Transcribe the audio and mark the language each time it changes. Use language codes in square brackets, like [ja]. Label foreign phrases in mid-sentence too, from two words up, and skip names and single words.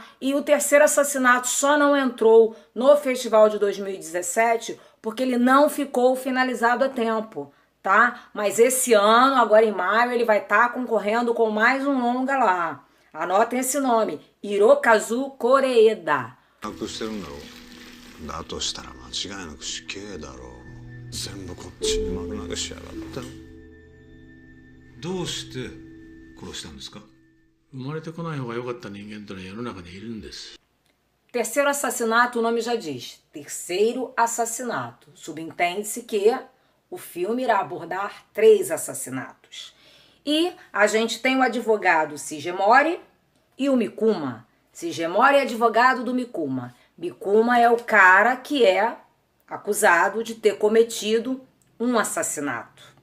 [pt] E O Terceiro Assassinato só não entrou no festival de 2017 porque ele não ficou finalizado a tempo, tá? Mas esse ano, agora em maio, ele vai estar concorrendo com mais um longa lá. Anotem esse nome, Hirokazu Koreeda. [ja] だとしたら間違いなく死刑だろう。全部こっちに丸投げしやがったよ。どうして殺したんですか？生まれてこない方が良かった人間というのは世の中にいるんです。 [pt] Terceiro assassinato, o nome já diz. Terceiro assassinato. Subentende-se que o filme irá abordar 3 assassinatos. E a gente tem o advogado Shigemori e o Mikuma. Shigemori é advogado do Mikuma. Mikuma é o cara que é acusado de ter cometido um assassinato.